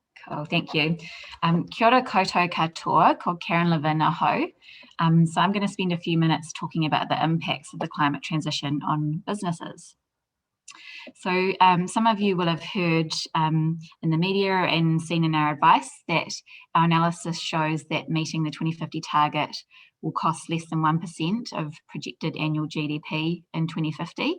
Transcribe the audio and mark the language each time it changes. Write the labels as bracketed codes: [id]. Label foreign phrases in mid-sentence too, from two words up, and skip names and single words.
[en] Cool, thank you. [mi] Kia ora koutou katoa, called Karen Lavin aho. [en] So I'm going to spend a few minutes talking about the impacts of the climate transition on businesses. So some of you will have heard in the media and seen in our advice that our analysis shows that meeting the 2050 target will cost less than 1% of projected annual GDP in 2050.